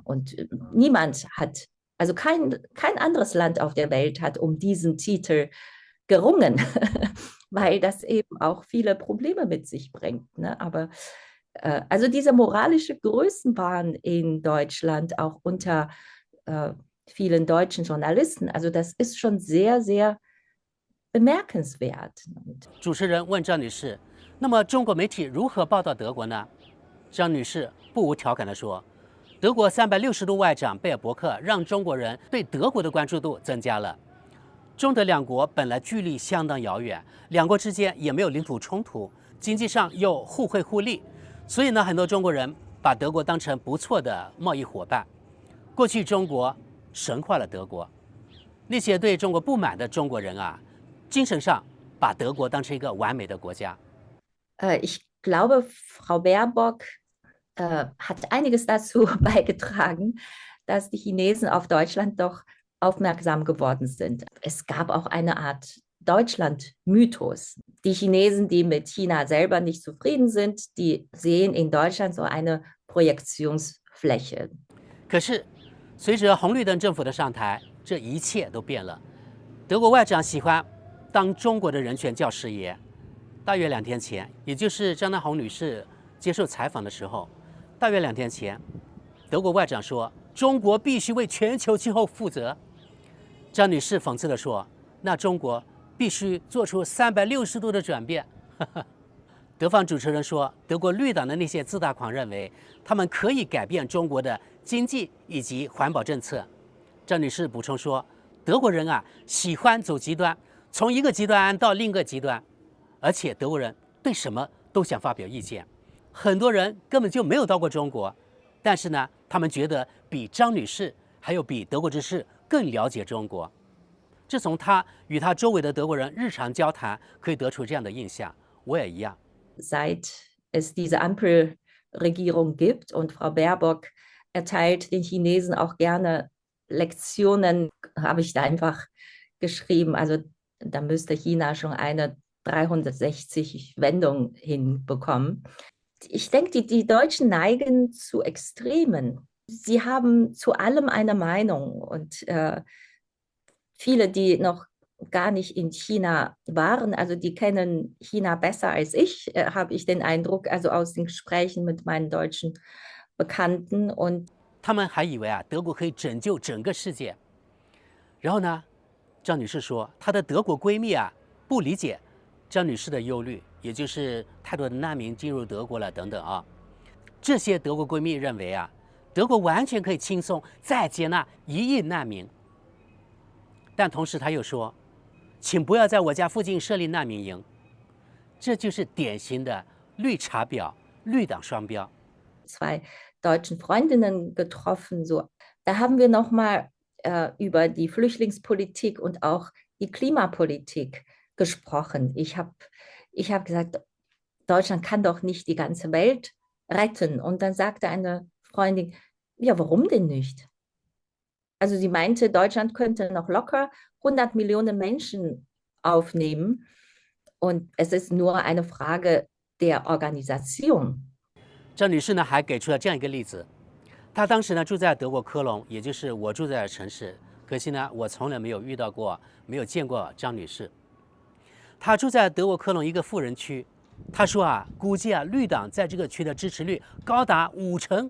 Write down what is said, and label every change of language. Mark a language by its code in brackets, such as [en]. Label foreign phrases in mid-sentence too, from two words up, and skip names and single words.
[de] Und niemand hat, also kein anderes Land auf der Welt hat um diesen Titel gerungen, weil das eben auch viele Probleme mit sich bringt. Ne? Aber also dieser moralische Größenwahn in Deutschland, auch unter vielen deutschen Journalisten, also das ist schon sehr, sehr bemerkenswert. [zh] 主持人問張女士：“那麼中國媒體如何報道德國呢？” 張女士不無調侃地說：“德國360度外長貝爾伯克讓中國人對德國的關注度增加了。中德兩國本來距離相當遙遠，兩國之間也沒有領土衝突，經濟上又互惠互利，所以呢，很多中國人把德國當成不錯的貿易夥伴。過去中國神化了德國，那些對中國不滿的中國人精神上把德國當成一個完美的國家。” [de] Ich glaube, Frau Baerbock hat einiges dazu beigetragen, dass die Chinesen auf Deutschland doch aufmerksam geworden sind. Es gab auch eine Art Deutschland-Mythos. Die Chinesen, die mit China selber nicht zufrieden sind, die sehen in Deutschland so eine Projektionsfläche. [zh] 可是，随着红绿灯政府的上台，这一切都变了。德国外长喜欢当中国的人权教师爷。大约2天前，也就是张大红女士接受采访的时候，大约2天前，德国外长说中国必须为全球气候负责。张女士讽刺地说：“那中国必須做出360度的轉變。” 德方主持人說，德國綠黨的那些自大狂認為他們可以改變中國的經濟以及環保政策。張女士補充說，德國人啊喜歡走極端，從一個極端到另一個極端，而且德國人對什麼都想發表意見。很多人根本就沒有到過中國，但是呢，他們覺得比張女士還有比德國之士更了解中國。這從他與他周圍的德國人日常交談可以得出這樣的印象。我也一樣。 [de] Seit es diese Ampelregierung gibt und Frau Baerbock erteilt den Chinesen auch gerne Lektionen, habe ich da einfach geschrieben. Also da müsste China schon eine 360-Wendung hinbekommen. Ich denke, die Deutschen neigen zu Extremen. Sie haben zu allem eine Meinung und viele, die noch gar nicht in China waren, also die kennen China besser als ich, habe ich den Eindruck, also aus den Gesprächen mit meinen deutschen Bekannten. Und [zh] 他們還以為啊，德國可以拯救整個世界。然後呢，張女士說，她的德國閨蜜啊不理解張女士的憂慮，也就是太多的難民進入德國了等等啊。這些德國閨蜜認為啊，德國完全可以輕鬆再接納1億難民。但同時他又說，請不要在我家附近設立難民營。這就是典型的綠茶婊、綠黨雙標。 [de] 2 deutschen Freundinnen getroffen, so. Da haben wir nochmal über die Flüchtlingspolitik und auch die Klimapolitik gesprochen. Ich hab gesagt, Deutschland kann doch nicht die ganze Welt retten. Und dann sagte eine Freundin, ja, warum denn nicht? Also sie meinte, Deutschland könnte noch locker 100 Millionen Menschen aufnehmen. Und es ist nur eine Frage der Organisation. [zh] 張女士呢還給出了這樣一個例子，她當時呢住在德國科隆，也就是我住在的城市。可惜呢，我從來沒有遇到過，沒有見過張女士。她住在德國科隆一個富人區，她說啊，估計啊綠黨在這個區的支持率高達50%。